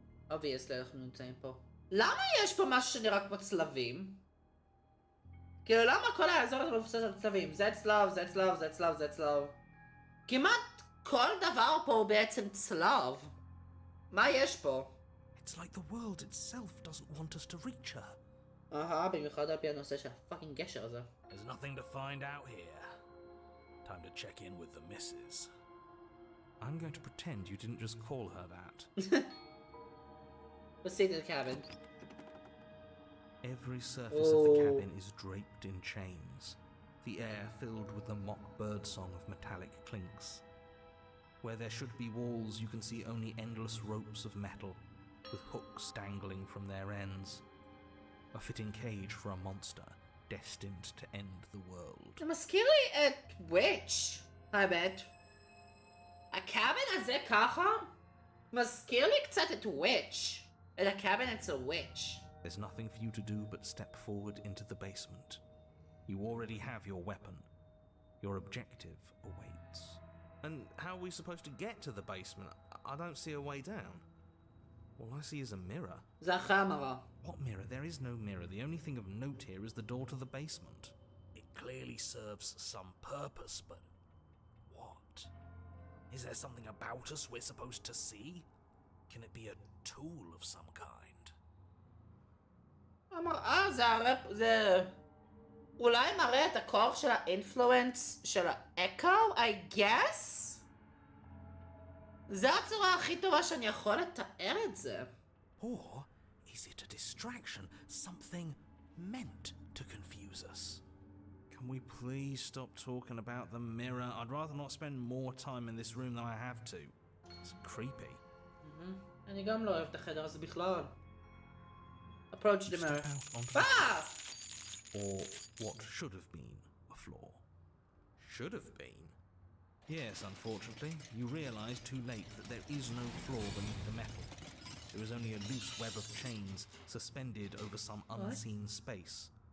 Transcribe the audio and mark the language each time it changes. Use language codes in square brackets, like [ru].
[he] obviously אנחנו נמצאים פה. למה יש פה משהו שנראה כמו צלבים? כאילו למה כל האזור הזה מבוסס על צלבים? זה צלב, זה צלב, זה צלב, זה צלב. כמעט כל דבר פה הוא בעצם צלב. מה יש פה? [en] It's like the world itself doesn't want us to reach her. [he] במיוחד על פי הנושא של הפאקינג גשר הזה. [en] There's nothing to find out here. Time to check in with the missus. I'm going to pretend you didn't just call her that. Let's see the cabin. Every surface of the cabin is draped in chains, the air filled with the mock birdsong of metallic clinks. Where there should be walls, you can see only endless ropes of metal, with hooks dangling from their ends. A fitting cage for a monster destined to end the world. [he] זה מזכיר לי את וויץ', האמת. הקאבן הזה ככה מזכיר לי קצת את וויץ'. את הקאבן אצל וויץ'. [en] There's nothing for you to do but step forward into the basement. You already have your weapon. Your objective awaits. And how are we supposed to get to the basement? I don't see a way down. All I see is a mirror. [he] זה אחרי המראה. [en] What mirror? There is no mirror. The only thing of note here is the door to the basement. It clearly serves some purpose, but what? Is there something about us we're supposed to see? Can it be a tool of some kind? [he] המראה זה אולי מראה את הכוח של האינפלואנס של האקו, [en] I guess? [he] זה הצורה הכי טובה שאני יכול לתאר את זה. [en] Or is it a distraction? Something meant to confuse us? Can we please stop talking about the mirror? I'd rather not spend more time in this room than I have to. It's creepy. [he] אני גם לא אוהב את החדר הזה בכלל. [en] Approach the mirror. Step out onto the Ah! or what should have been a floor. Should have been. Yes, unfortunately, you realise too late that there is no floor beneath the metal. There is only a loose web of chains suspended over some unseen space.